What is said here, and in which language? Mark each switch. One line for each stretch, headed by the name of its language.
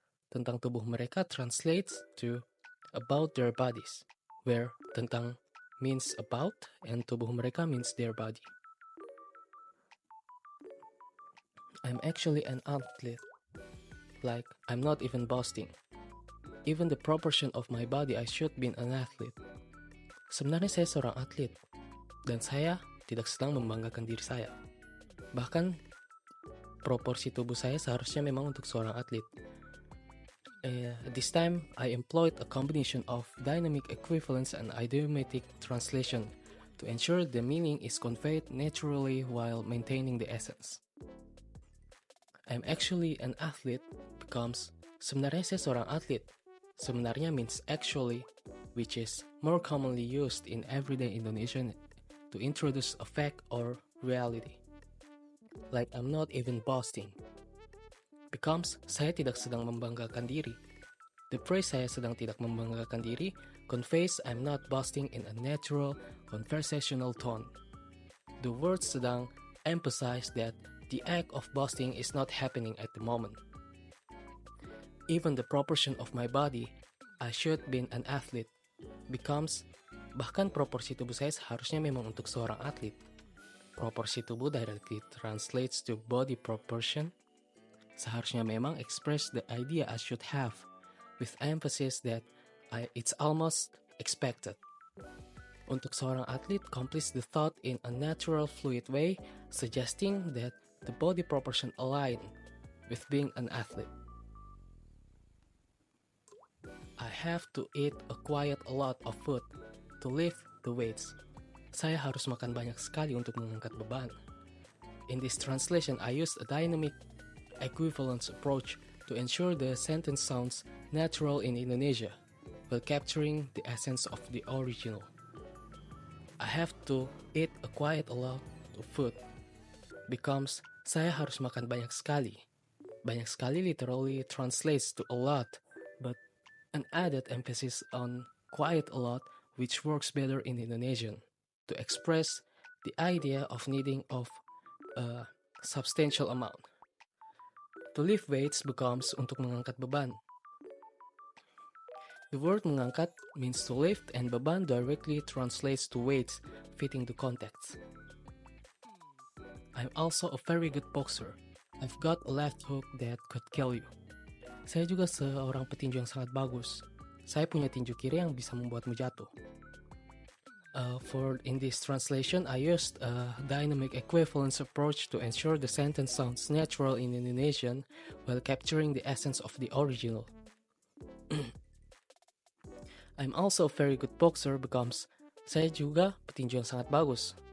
Indonesian: Tentang tubuh mereka
English: translates to about their bodies, where tentang means about and
Indonesian: tubuh mereka
English: means their body. I'm actually an athlete. Like, I'm not even boasting. Even the proportion of my body, I should be an athlete.
Indonesian: Sebenarnya saya seorang atlet, dan saya tidak sedang membanggakan diri saya. Bahkan, proporsi tubuh saya seharusnya memang untuk seorang atlet.
English: This time, I employed a combination of dynamic equivalence and idiomatic translation to ensure the meaning is conveyed naturally while maintaining the essence. I'm actually an athlete becomes
Indonesian: sebenarnya saya seorang atlet.
English: Sebenarnya means actually, which is more commonly used in everyday Indonesian to introduce a fact or reality. Like I'm not even boasting.
Indonesian: Becomes saya tidak sedang membanggakan diri.
English: The phrase
Indonesian: saya sedang tidak membanggakan diri
English: conveys I'm not boasting in a natural, conversational tone. The word sedang emphasize that the act of boasting is not happening at the moment. Even the proportion of my body, I should be an athlete, becomes
Indonesian: bahkan proporsi tubuh saya seharusnya memang untuk seorang atlet. Proporsi tubuh
English: directly translates to body proportion.
Indonesian: Seharusnya memang
English: express the idea I should have, with emphasis that it's almost expected.
Indonesian: Untuk seorang atlet
English: completes the thought in a natural, fluid way, suggesting that the body proportion align with being an athlete. I have to eat quite a lot of food to lift the weights.
Indonesian: Saya harus makan banyak sekali untuk mengangkat beban.
English: In this translation, I use a dynamic equivalence approach to ensure the sentence sounds natural in Indonesia, while capturing the essence of the original. I have to eat quite a lot of food becomes
Indonesian: saya harus makan banyak sekali. Banyak sekali
English: literally translates to a lot, but an added emphasis on quite a lot, which works better in Indonesian to express the idea of needing of a substantial amount. To lift weights becomes
Indonesian: untuk mengangkat beban.
English: The word mengangkat means to lift, and beban directly translates to weights fitting the context. I'm also a very good boxer. I've got a left hook that could kill you.
Indonesian: Saya juga seorang petinju yang sangat bagus. Saya punya tinju kiri yang bisa membuatmu jatuh.
English: In this translation, I used a dynamic equivalence approach to ensure the sentence sounds natural in Indonesian while capturing the essence of the original. I'm also a very good boxer becomes
Indonesian: saya juga petinju yang sangat bagus.